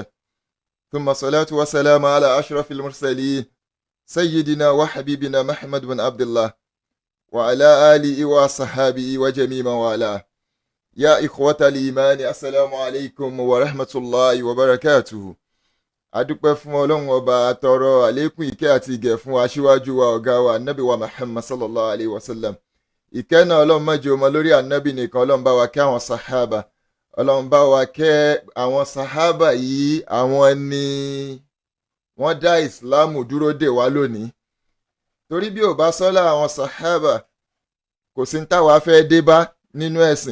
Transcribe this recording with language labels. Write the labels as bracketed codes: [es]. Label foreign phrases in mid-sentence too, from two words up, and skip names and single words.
[ar] ثم الصلاة والسلام على أشرف المرسلين سيدنا وحبيبنا محمد بن عبد الله وعلى آله وصحابه وجميع من والاه. يا إخوة الإيمان السلام عليكم ورحمة الله وبركاته. [yo] adúpẹ́ fún ọlọ́run ọba, àtọrọ àlékún ìkẹ́ àti ìgẹ̀ fún aṣíwájú wa ọ̀gá wa ànábì wa Muhammad [ar] صلى الله عليه وسلم. [yo] ìkẹ́ náà ọlọ́run má jẹ́ ó mọ́ lórí ànábì nìkan, ọlọ́run bá wa kẹ́ àwọn sàhábà, ọlọ́run bá wa kẹ́ àwọn sàhábà yìí. àwọn ni wọ́n dá ìsìláàmù dúró dè wá lónìí, torí bí ò bá sọ́lá àwọn sàhábà kò sí ní táwa fẹ́ dé bá nínú ẹ̀sìn.